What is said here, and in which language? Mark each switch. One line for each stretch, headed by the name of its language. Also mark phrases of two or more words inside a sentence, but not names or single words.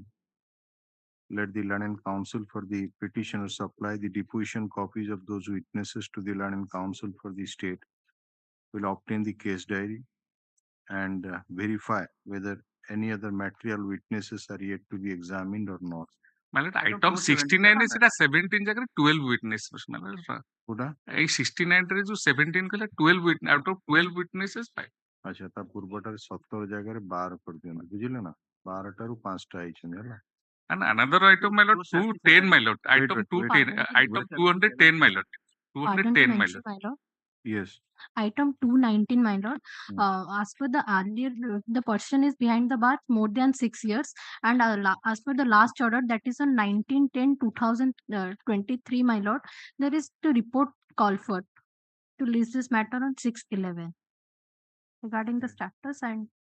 English: Let the learned counsel for the petitioner supply the deposition copies of those witnesses to the learned counsel for the state. Will obtain the case diary and verify whether any other material witnesses are yet to be examined or not. My lord, item 69 is 17 ଜାଗାରେ 12 witnesses, my lord.
Odia: କୋଉଟା? ଏଇ 69 ରେ ଯୋଉ 17 କହିଲା 12
English: witness out of 12 witnesses
Odia: ପାଇ ଆଚ୍ଛା ତା ପୂର୍ବଟାରେ 17 ଜାଗାରେ 12 କରିଦିଅନ୍ତୁ ବୁଝିଲେ ନା 12ଟାରୁ 5ଟା ହେଇଛନ୍ତି ହେଲା।
English: and another item, my lord, 210, my lord. Item 210, item 210, my lord. 210, my lord. My lord. Yes. Item 219, my lord. As per the earlier, the person is behind the bar more than 6 years, and as per the last order, that is on 19/10/2023, my lord, there is the report call for to list this matter on 6/11 regarding the status and